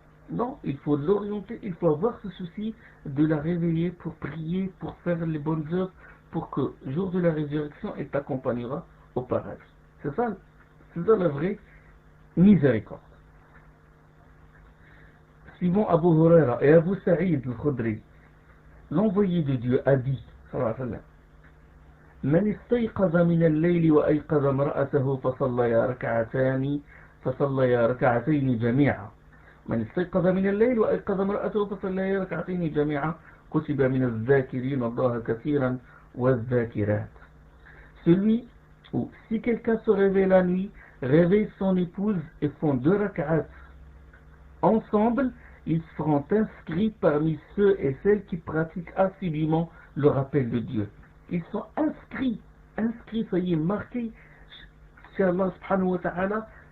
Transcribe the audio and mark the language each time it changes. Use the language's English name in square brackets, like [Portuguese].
[French] Non, il faut l'orienter, il faut avoir ce souci de la réveiller pour prier, pour faire les bonnes œuvres, pour que, jour de la résurrection, elle t'accompagnera au paradis. C'est ça la vraie miséricorde. Suivant Abu Huraira et Abu Sa'id al-Khudri, l'envoyé de Dieu a dit, [Arabic] sallallahu alayhi wa sallam, من استيقظ من الليل وأيقظ امرأته فصليا ركعتين جميعا من استيقظ من الليل وأيقظ امرأته فصليا ركعتين جميعا كتب من الذاكرين الله كثيرا والذاكرات. [French] Celui où si quelqu'un se réveille la nuit, réveille son épouse et font 2 rak'ats ensemble, ils seront inscrits parmi ceux et celles qui pratiquent assidûment le rappel de Dieu. Ils sont inscrits, ça y est, marqués chez Allah subhanahu wa ta'ala.